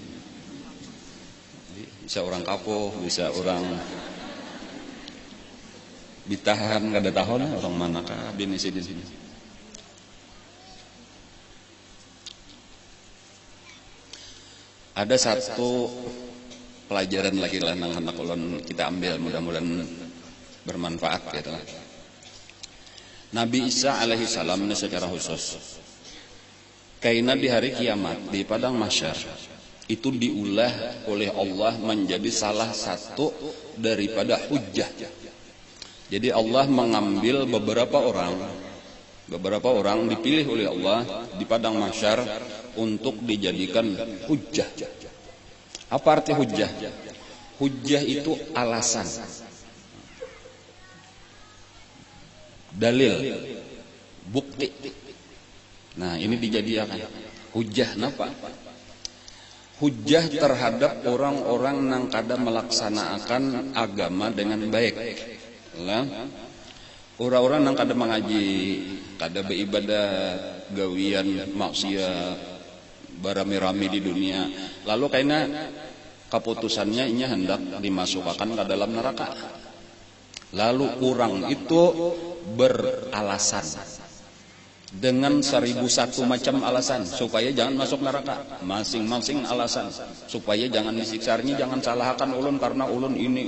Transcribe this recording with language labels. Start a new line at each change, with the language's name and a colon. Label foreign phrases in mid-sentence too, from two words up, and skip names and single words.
Banjar: Bisa orang kapo, bisa orang ditahan, nggak ada tahu lah orang manakah bini sidin sini. Ada satu pelajaran lagi lah nang anak ulun kita ambil, mudah-mudahan bermanfaat gitu lah.
Indonesian: Nabi Isa
Arabic: alaihi salam
Indonesian: ini secara khusus kaina di hari kiamat di padang mahsyar itu diulah oleh Allah menjadi salah satu daripada hujjah. Jadi Allah mengambil beberapa orang dipilih oleh Allah di padang mahsyar untuk dijadikan hujjah. Apa arti hujjah? Hujjah itu alasan, dalil, bukti. Nah ini dijadikan hujjah. Napa? Hujjah terhadap orang-orang yang kada melaksanakan agama dengan baik.
Banjar: Lah, orang-orang yang kada mengaji, kada beribadat, gawian maksiat, barami-rami di dunia.
Indonesian: Lalu karena keputusannya ini hendak dimasukkan ke dalam neraka. Lalu orang itu beralasan dengan 1001 macam alasan supaya jangan masuk neraka.
Banjar: Masing-masing alasan supaya jangan disiksa-nya, jangan salahkan ulun karena ulun ini.